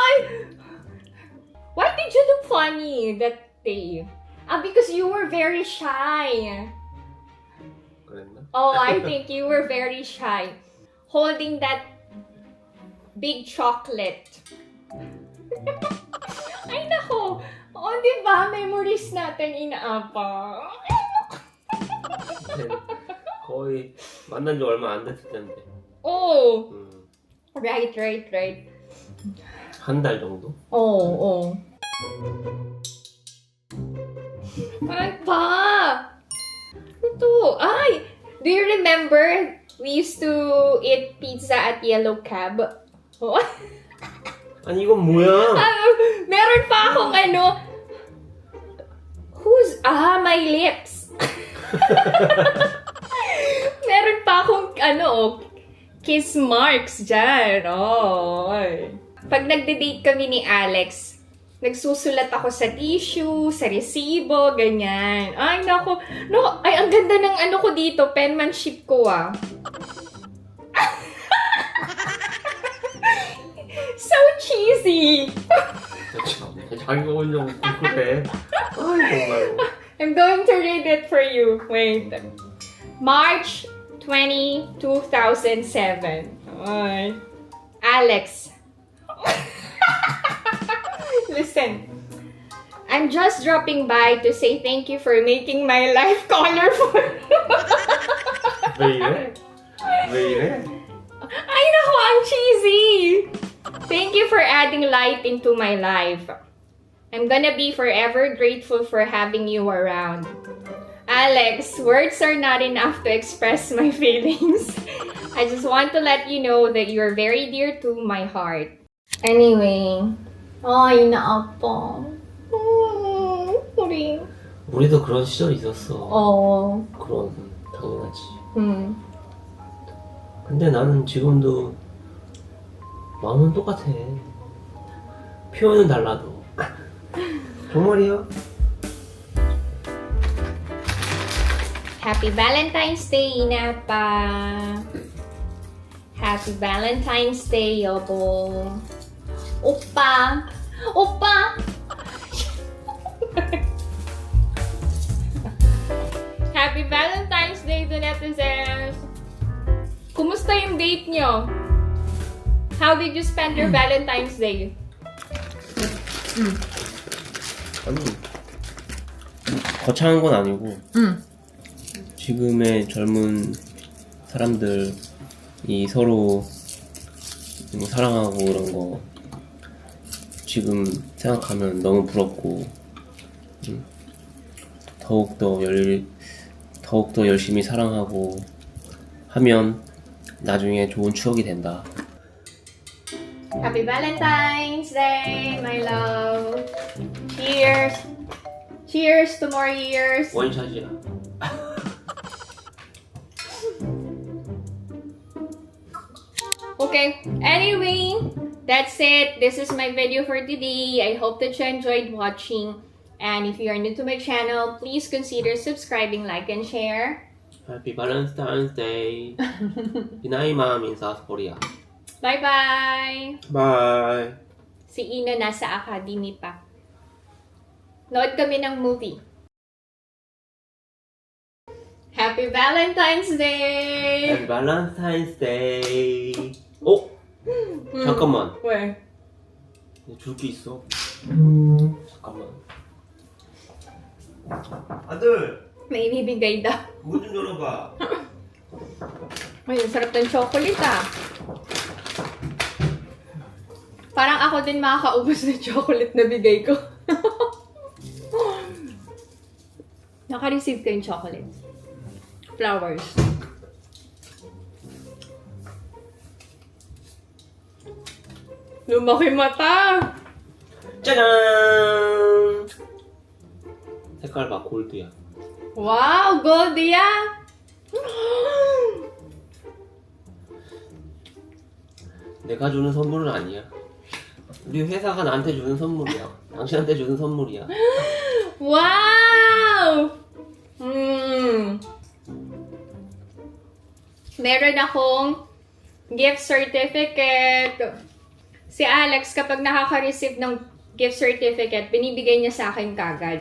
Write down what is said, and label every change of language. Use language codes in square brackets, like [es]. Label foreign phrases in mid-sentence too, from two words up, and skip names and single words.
[en] Why did you look funny that day? Because you were very shy. [ko] 그랬나? [en] Oh, I think you were very shy. Holding that big chocolate. [tl] di ba? Memories natin inaapa. [ko] 거의 만난 지 얼마 안 됐을 텐데. [en] Oh. Right. [ko] 한 달 정도? [tl] Oh. Ay pa! Ito. Ay! [en] Do you remember we used to eat pizza at Yellow Cab? Oh. [ko] 아니 이건 뭐야? [tl] Meron pa akong [en] my lips. [tl] Meron pa akong [en] kiss marks [tl] dyan. Oh. Pag nagde-date kami ni Alex, nagsusulat ako sa tissue, sa resibo, ganyan. Ay, naku. No, ay, ang ganda ng ko dito, penmanship ko [en] So cheesy. [ko] 자기가 올려고 그래. 아이 정말. [en] I'm going to read it for you. Wait. March 20, 2007. Ay. Alex. Listen. I'm just dropping by to say thank you for making my life colorful. 왜 이래? 왜 이래? Ay, naku, ang cheesy. Thank you for adding light into my life. I'm gonna be forever grateful for having you around. Alex, words are not enough to express my feelings. I just want to let you know that you are very dear to my heart. Anyway, [tl] ay, naapo. Uring. [ko] 우리도 그런 시절 있었어. Oh. 그런 당연하지. 근데 나는 지금도 마음은 똑같아. 표현은 달라도. 정말이야. [en] Happy Valentine's Day, Inapa. Happy Valentine's Day, [ko] 여보. 오빠. [en] Happy Valentine's Day to netizens. [tl] Kumusta yung date nyo? [en] How did you spend your Valentine's Day? [ko] 아니 거창한 건 아니고 지금의 젊은 사람들이 서로 사랑하고 그런 거 지금 생각하면 너무 부럽고 더욱더 열심히 사랑하고 하면 나중에 좋은 추억이 된다. [en] Happy Valentine's Day, my love. Cheers. Cheers to more years. 원샷이야. Okay, anyway, that's it. This is my video for today. I hope that you enjoyed watching. And if you are new to my channel, please consider subscribing, like, and share. Happy Valentine's Day. Pinaimam in South Korea. Bye-bye! Bye. [tl] Si Ina nasa academy pa. Nood kami ng movie. [en] Happy Valentine's Day! Happy Valentine's Day. [ko] 어? 잠깐만. 왜? 줄 게 있어. 잠깐만. 아들, [tl] May ibibigay daw. [ko] 문 좀 열어봐. [tl] Ay, ang sarap ng chocolate Parang ako din makakaubos ng chocolate na bigay ko. Naka-receive ko yung chocolate. Flowers. Lumaki mata! [ko] 짜잔! 색깔 봐, 골드야. [en] Wow! Gold ya! [ko] 내가 주는 선물은 아니야. 우리 회사가 나한테 주는 선물이야. 당신한테 주는 선물이야. Wow! [tl] Meron akong [en] gift certificate. [tl] Si Alex, kapag nakaka-receive ng [en] gift certificate, [tl] binibigay niya sa akin kagad.